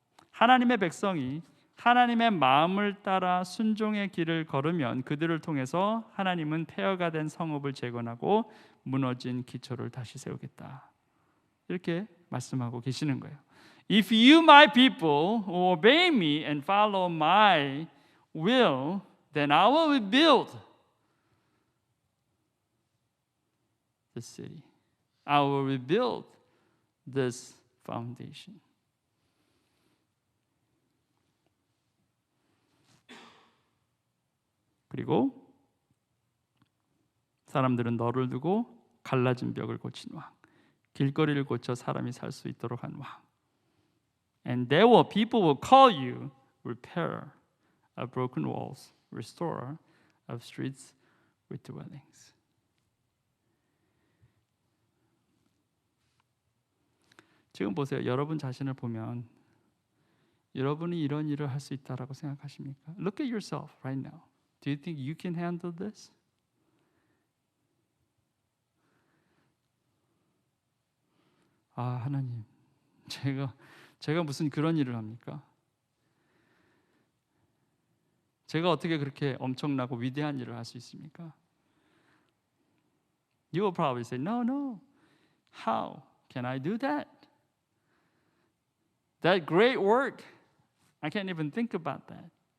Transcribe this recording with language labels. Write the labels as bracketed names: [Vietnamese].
[Korean] 하나님의 백성이 하나님의 마음을 따라 순종의 길을 걸으면 그들을 통해서 하나님은 폐허가 된 성읍을 재건하고 무너진 기초를 다시 세우겠다. 이렇게 말씀하고 계시는 거예요. [English] If you, my people, who obey me and follow my will, then I will rebuild the city. I will rebuild this foundation. [Korean] 그리고 사람들은 너를 두고 갈라진 벽을 고친 왕, 길거리를 고쳐 사람이 살 수 있도록 한 왕. [English] And people will call you repairer of broken walls, restorer of streets with dwellings. [Korean] 지금 보세요. 여러분 자신을 보면 여러분이 이런 일을 할 수 있다라고 생각하십니까? [English] Look at yourself right now. Do you think you can handle this? [Korean] 아, 하나님, 제가 무슨 그런 일을 합니까? 제가 어떻게 그렇게 엄청나고 위대한 일을 할 수 있습니까? [English] You will probably say, no. How can I do that? That great work, I can't even think about that.